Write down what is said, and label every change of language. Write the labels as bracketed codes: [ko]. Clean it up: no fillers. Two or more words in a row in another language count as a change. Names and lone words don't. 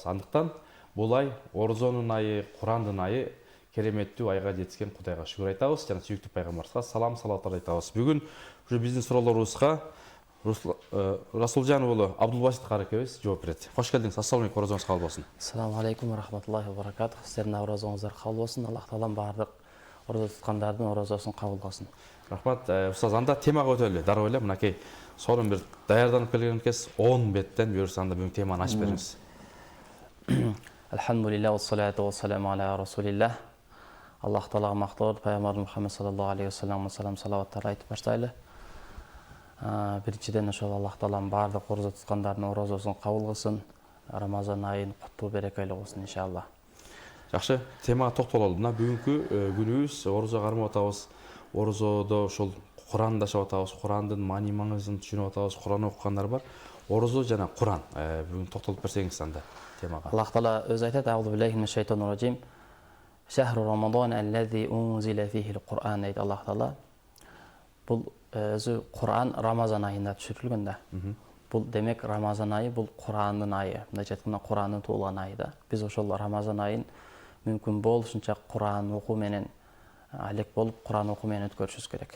[ky] Андыктан бул ай орозонун айы, Курандын айы, кереметтүү айга жетишкен Кудайга шүгүр айтабыз жана сүйүктүү пайгамбарыбызга салам салаваттар айтабыз. Бүгүн ушу биздин суроолорубузга Расулжан уулу Абдулбасит каракебиз жооп берет. Кош келдиңиз. [ar] السلام عليكم, [ky] орозоңуз кабыл болсун. [ar] السلام عليكم ورحمة الله وبركاته. [ky] Сиздердин орозоңуздар кабыл болсун. Аллах таалам бардык орозо туткандардын орозосун кабыл кылсын. Рахмат. Устаз, анда темага өтөлү. Дароо эле мынакей сонун бир даярданып келген экенсиз. 10 беттен буюрса анда бүгүн теманы ачып бериңиз. [ar] الحمد لله والصلاة والسلام على رسول الله. [ky] Аллах таалага мактоо, пайгамбар Мухаммад [ar] صلى الله عليه وسلم [ky] салаваттар айтып баштайлы. Биринчиден ошол Аллах таалам бардык орозо туткандардын орозосун кабыл кылсын. Рамазан айын куттуу берекелүү кылсын иншалла. Жакшы, темага токтололу. Мына бүгүнкү күнүбүз орозо кармап атабыз. Орозодо ошол Куранды ашап атабыз. Курандын маани маңызын түшүнүп атабыз. Куран окугандар бар. Орозо жана Куран. Бүгүн токтолуп берсеңиз анда темага. Аллах таала өз айтат: [ar] "أعوذ بالله من الشيطان الرجيم شهر رمضان الذي أنزل فيه القرآن" [ky] дейт Аллах таала. Бул өзү Куран Рамазан айында түшүрүлгөн да. Бул демек Рамазан айы бул Курандын айы. Мындайча айтканда Курандын туулган айы да. Биз ошол Рамазан айын мүмкүн болушунча Куран окуу менен алек болуп, Куран окуу менен өткөрүшүбүз керек.